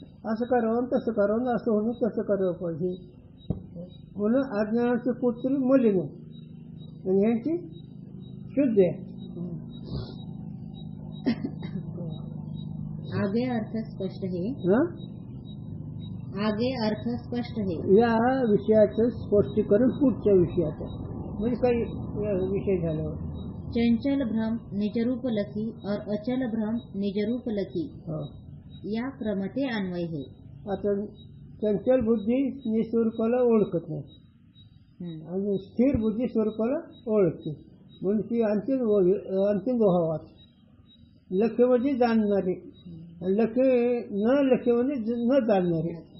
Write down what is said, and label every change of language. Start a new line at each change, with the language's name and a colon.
Marathi: असं करावं तसं करावं, असं होणं तसं करावं पाहिजे. म्हणून अज्ञानाची पुत्री मलिन आहे आणि यांची शुद्ध आहे.
Hindi: आगे अर्थ स्पष्ट है. आगे अर्थ स्पष्ट है.
Marathi: या विषयाचं स्पष्टीकरण पुढच्या विषयाचं म्हणजे काही विषय झाल्यावर.
Hindi: चंचल भ्रम निजरूप लखी और अचल भ्रम निजरूप लखी या क्रमते अन्वय है.
Marathi: आता चंचल बुद्धी निस्वरूपाला ओळखत नाही आणि स्थिर बुद्धी स्वरूपाला ओळखते म्हणून ती अंतिम दोहावात. लखेमध्ये जाणणारे, लखे न लखेमध्ये न जाणणारे.